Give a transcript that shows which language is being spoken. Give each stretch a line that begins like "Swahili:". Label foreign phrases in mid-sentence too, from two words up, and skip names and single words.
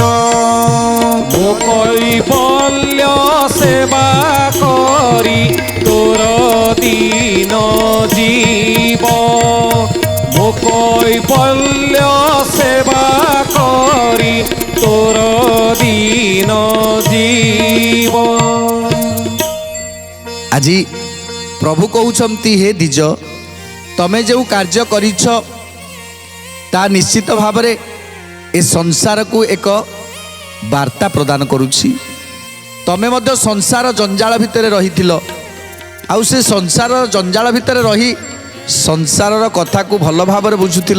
Odia: ମୋ କୈବଲ୍ୟ ସେବା କରି ତୋର ଦିନ ଜୀବ। ମୋ କୈବଲ୍ୟ ସେବା କରି ତୋର ଦିନ ଜୀବ। ଆଜି ପ୍ରଭୁ କହୁଛନ୍ତି ହେ ଦ୍ୱିଜ, ତମେ ଯେଉଁ କାର୍ଯ୍ୟ କରିଛ ତା ନିଶ୍ଚିତ ଭାବରେ ଏ ସଂସାରକୁ ଏକ ବାର୍ତ୍ତା ପ୍ରଦାନ କରୁଛି। ତମେ ମଧ୍ୟ ସଂସାର ଜଞ୍ଜାଳ ଭିତରେ ରହିଥିଲ, ଆଉ ସେ ସଂସାର ଜଞ୍ଜାଳ ଭିତରେ ରହି ସଂସାରର କଥାକୁ ଭଲ ଭାବରେ ବୁଝୁଥିଲ।